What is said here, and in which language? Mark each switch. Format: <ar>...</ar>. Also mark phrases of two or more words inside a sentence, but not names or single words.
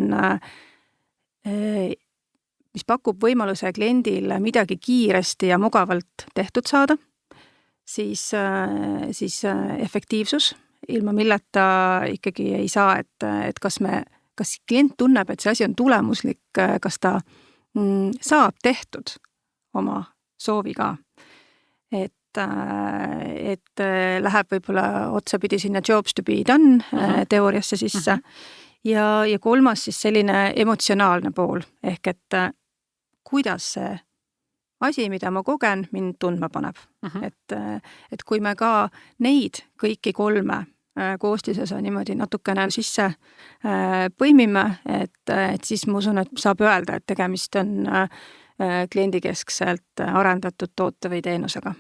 <et>pakub võimaluse kliendile midagi kiiresti ja mugavalt tehtud saada, siis efektiivsus, ilma milleta ikkagi ei saa, et kas klient tunneb, et see asi on tulemuslik, kas ta saab tehtud oma sooviga, et läheb võib-olla otsapidi sinna</et> <en>jobs to be done</en> <et>teooriasse sisse ja 3 siis selline emotsionaalne pool, ehk et kuidas see asi, mida ma kogen, mind tundma paneb. Et kui me ka neid kõiki 3 koostisosa niimoodi natukene sisse põimime, et siis ma usun, et saab öelda, et tegemist on kliendikeskselt arendatud toote või teenusega.</et>